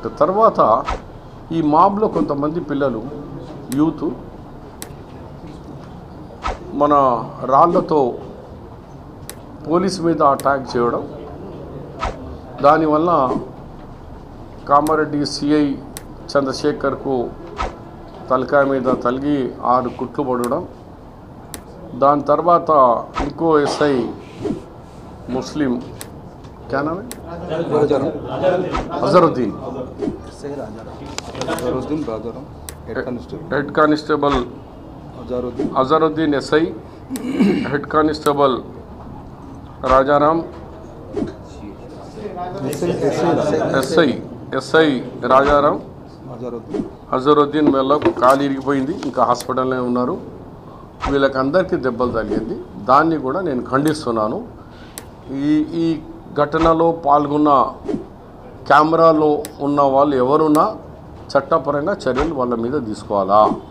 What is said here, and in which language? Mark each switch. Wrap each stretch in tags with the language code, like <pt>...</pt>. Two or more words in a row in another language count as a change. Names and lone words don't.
<te>తర్వాత ఈ మాబ్లో కొంతమంది పిల్లలు యూత్ మన రాళ్లతో పోలీస్ మీద అటాక్ చేయడం, దానివల్ల కామారెడ్డి సిఐ చంద్రశేఖర్కు తలకాయ మీద తలిగి 6 కుట్లు పడడం. దాని తర్వాత ఇంకో ఎస్ఐ ముస్లిం అజరుద్దీన్</te> <en>head constable</en> <te>अजरुद्दीन</te> <en>SI head constable</en> <te>राजाराम एसआई राजाराम అజరుద్దీన్ వీళ్ళకు కాలు ఇరిగిపోయింది, ఇంకా హాస్పిటల్లో ఉన్నారు. వీళ్ళకి అందరికీ దెబ్బలు తగిలింది. దాన్ని కూడా నేను ఖండిస్తున్నాను. ఈ ఘటనలో పాల్గొన్న కెమెరాలో ఉన్న వాళ్ళు ఎవరున్నా చట్టపరంగా చర్యలు వాళ్ళ మీద తీసుకోవాలా.</te>